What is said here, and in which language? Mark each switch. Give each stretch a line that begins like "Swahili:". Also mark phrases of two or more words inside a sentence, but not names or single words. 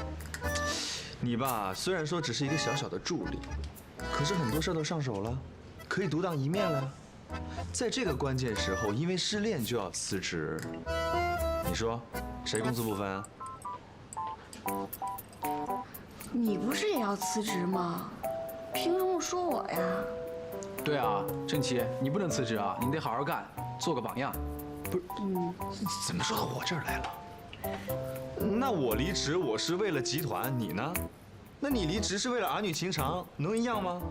Chinese: 你吧，虽然说只是一个小小的助理，可是很多事都上手了，可以独当一面了。在这个关键时候，因为失恋就要辞職，你說誰公私不分啊？你不是也要辭職嗎？憑什麼說我呀？对啊，鄭琦，你不能辭職啊，你得好好幹，做個榜樣。不是，怎麼說到我這兒來了？那我離職，我是為了集團，你呢？那你離職是為了兒女情長，能一樣嗎？